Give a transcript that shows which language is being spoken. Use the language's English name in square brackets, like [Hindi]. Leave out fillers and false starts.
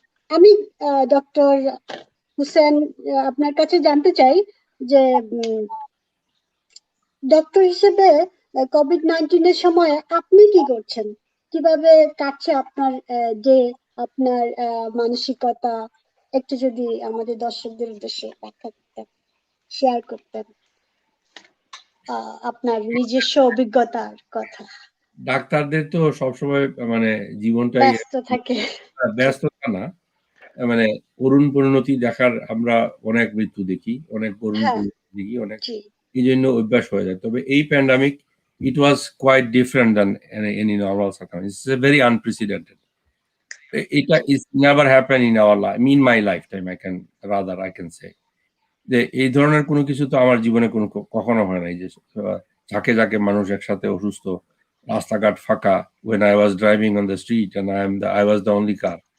[Bangla] আমি ডক্টর হুসেন আপনার কাছে জানতে চাই যে ডক্টর হিসেবে কোভিড-19 এর সময় আপনি কি করছেন, কিভাবে কাটছে আপনার ডে, আপনার মানসিকতা, একটু যদি আমাদের দর্শকদের উদ্দেশ্যে ব্যাখ্যা করতেন, শেয়ার করতেন আপনার নিজস্ব অভিজ্ঞতার কথা। ডাক্তারদের তো সবসময় মানে জীবনটাই ব্যস্ত থাকে। ব্যস্ততা না, মানে করুণ পরিণতি দেখার আমরা অনেক মৃত্যু দেখি, অনেক করুণ হ্যাঁ, পরিণতি দেখি, অনেক জি, এই জন্য অভ্যাস হয়ে যায়। [English] তবে এই pandemic it was quite different than any normal circumstance. It's a very unprecedented. It is never happened in our life, in my lifetime, I can say. [Bangla] যে এই ধরনের কোনো কিছু তো আমার জীবনে কখনো হয় নাই যে ঝাঁকে মানুষ একসাথে অসুস্থ, রাস্তাঘাট ফাঁকা, when I was driving on the street and I was the only car.